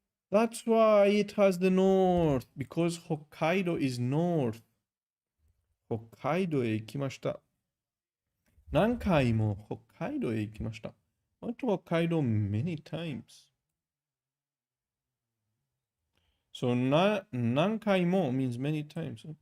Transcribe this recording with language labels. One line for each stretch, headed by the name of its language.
English: That's why it has the north. Because 北海道 is north.
Japanese: 北海道へ行きました。何回も北海道へ行きました。
English: I went to 北海道 many times. So 何回も means many times.